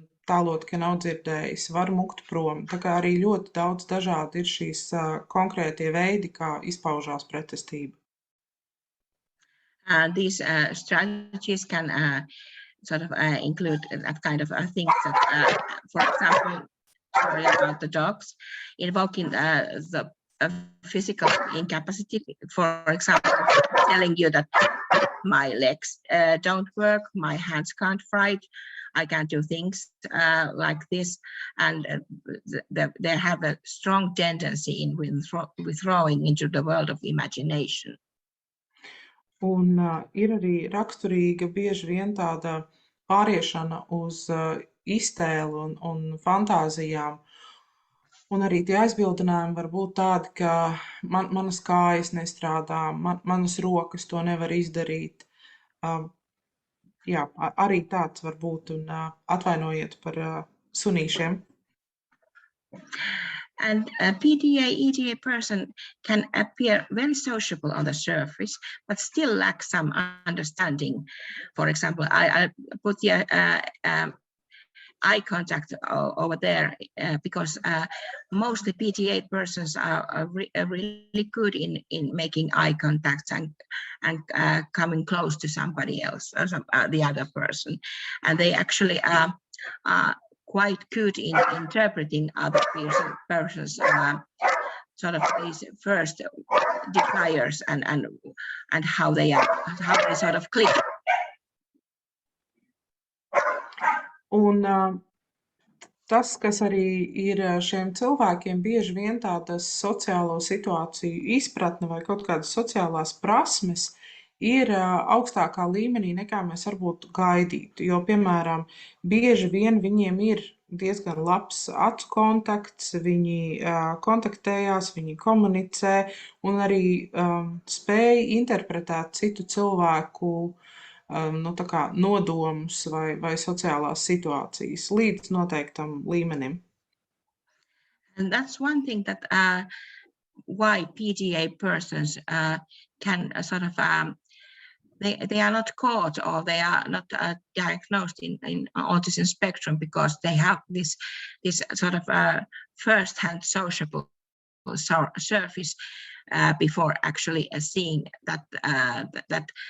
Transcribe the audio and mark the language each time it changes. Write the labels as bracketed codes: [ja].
[lv] tālot, ka nav dzirdējis, var mukt prom. Tā kā arī ļoti daudz dažādi ir šīs konkrētie veidi, kā izpaužās pretestība. [en] These strategies can sort of include that kind of things that, for example, sorry about the dogs, invoking the physical incapacity, for example, telling you that my legs don't work, my hands can't write, I can't do things like this, and they have a strong tendency in withdrawing into the world of imagination. [lv] Un ir arī raksturīga bieži vien tāda pāriešana uz iztēli un fantāzijām. Un arī tie aizbildinājumi var būt tādi, ka manas kājas nestrādā, manas rokas to nevar izdarīt. Jā, arī tāds var būt, un atvainojiet par sunīšiem. [en] And a PDA, EDA person can appear very sociable on the surface, but still lack some understanding. For example, I put the eye contact over there because mostly PDA persons are really good in making eye contact and coming close to somebody else, or the other person. And they actually are quite good in interpreting other persons sort of these first desires and how they sort of click. [lv] Un tas, kas arī ir šiem cilvēkiem bieži vien tādas sociālo situāciju izpratne vai kaut kādas sociālās prasmes ir augstākā līmenī nekā mēs varbūt gaidītu. Jo, piemēram, bieži vien viņiem ir diezgan labs acu kontakts, viņi kontaktējās, viņi komunicē un arī spēj interpretēt citu cilvēku tā kā nodomus vai sociālās situācijas līdz noteiktam līmenim. [en] And that's one thing that why PDA persons can sort of they are not caught or they are not diagnosed in autism spectrum because they have this sort of first-hand sociable surface before actually seeing that